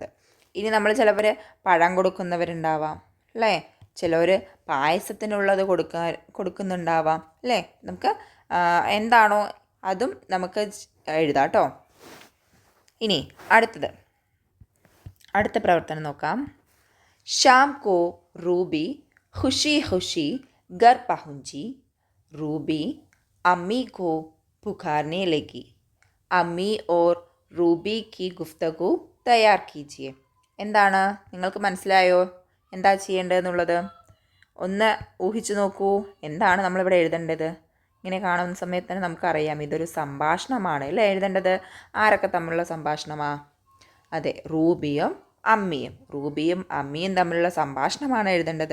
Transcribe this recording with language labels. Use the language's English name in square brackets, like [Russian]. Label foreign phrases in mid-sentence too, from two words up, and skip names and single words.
[Malayalam] ഇനി നമ്മൾ ചിലവർ പഴം കൊടുക്കുന്നവരുണ്ടാവാം അല്ലേ, ചിലവർ പായസത്തിനുള്ളത് കൊടുക്കുന്നുണ്ടാവാം അല്ലേ. നമുക്ക് എന്താണോ അതും നമുക്ക് എഴുതാം കേട്ടോ. ഇനി അടുത്ത പ്രവർത്തനം നോക്കാം. [Hindi] शाम को रूबी खुशी खुशी घर पहुंची. रूबी अम्मी को पुकारने लगी. अम्मी और रूबी की गुफ्तगू तैयार कीजिए. [Malayalam] എന്താണ്, നിങ്ങൾക്ക് മനസ്സിലായോ എന്താ ചെയ്യേണ്ടതെന്നുള്ളത്? ഒന്ന് ഊഹിച്ചു നോക്കൂ. എന്താണ് നമ്മളിവിടെ എഴുതേണ്ടത്? ഇങ്ങനെ കാണുന്ന സമയത്ത് തന്നെ നമുക്കറിയാം ഇതൊരു സംഭാഷണമാണ് അല്ലേ എഴുതേണ്ടത്. ആരൊക്കെ തമ്മിലുള്ള സംഭാഷണമാണ്? അതെ, റൂബിയും അമ്മിയും തമ്മിലുള്ള സംഭാഷണമാണ് എഴുതേണ്ടത്.